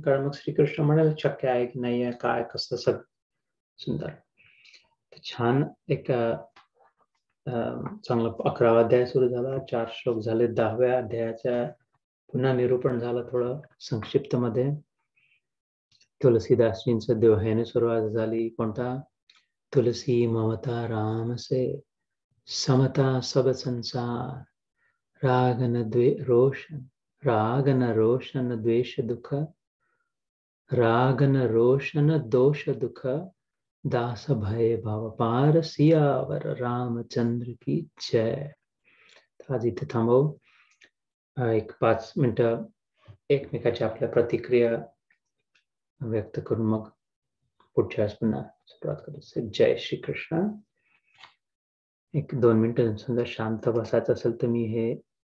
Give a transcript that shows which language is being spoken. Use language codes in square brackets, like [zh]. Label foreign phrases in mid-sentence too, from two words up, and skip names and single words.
[mr] कारण मग श्रीकृष्ण म्हणाले शक्य आहे की नाही आहे, काय कसं, सगळं सुंदर. छान एक चांगला 11वा अध्याय सुरू झाला, 4 श्लोक झाले. 10व्या अध्यायाच्या पुन्हा निरूपण झालं थोडं संक्षिप्त मध्ये. तुलसीदासजींचं दोह्याने सुरुवात झाली. कोणता? [hi] तुलसी ममता राम से समता सब संसार, राग न रोशन द्वेष दुख, राग न रोशन दोष दुख, दास भय भव पार, सियावर रामचंद्र की जय. [mr] आज इथे थांबव, एक 5 मिनिटं एकमेकाच्या आपल्या प्रतिक्रिया व्यक्त करून मग पुढच्या वेळेस पुन्हा सुरुवात करायचं. जय श्री कृष्ण. 1-2 मिनिटं समजा शांत बसायचं असेल तर मी हे